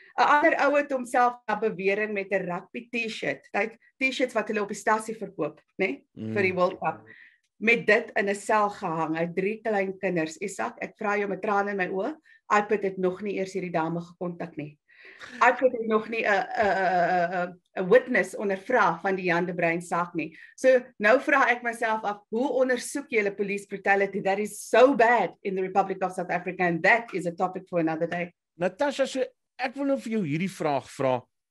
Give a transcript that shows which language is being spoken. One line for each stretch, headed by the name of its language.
Afrikaans: 'n Ander ou het homself na bewering met 'n rugby T-shirt, T-shirts wat hulle op die stasie verkoop, nê, vir die World Cup, met dit in 'n sel gehang. Hy het 3 klein kinders. Isak, ek vra jou met trane in my oë, iPad het nog nie eers hierdie dame gekontak nie. iPad het nog nie 'n witness ondervra van die Jan de Bruin saak nie. So nou vra ek myself af, hoe ondersoek jy hulle police brutality?
English: That is so bad in the Republic of South Africa, and that is a topic for another day.
Afrikaans: Natasha, so ek wil nou vir jou hierdie vraag vra.